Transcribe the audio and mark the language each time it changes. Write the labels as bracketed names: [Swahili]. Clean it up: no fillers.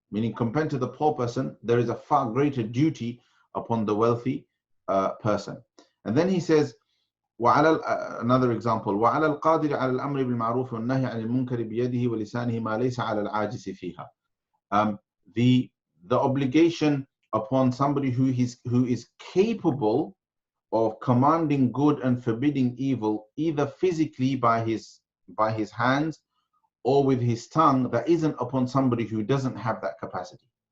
[English] Meaning, compared to the poor person, there is a far greater duty upon the wealthy person. And then he says, another example, [Arabic] وَعَلَى الْقَادِرِ عَلَى الْأَمْرِ بِالْمَعْرُوفِ وَالنَّهْيِ عَنِ الْمُنْكَرِ بِيَدِهِ وَلِسَانِهِ مَا لَيْسَ عَلَى الْعَاجِزِ فِيهَا. [English] The obligation upon somebody who is capable of commanding good and forbidding evil, either physically by his hands or with his tongue, that isn't upon somebody who doesn't have that capacity.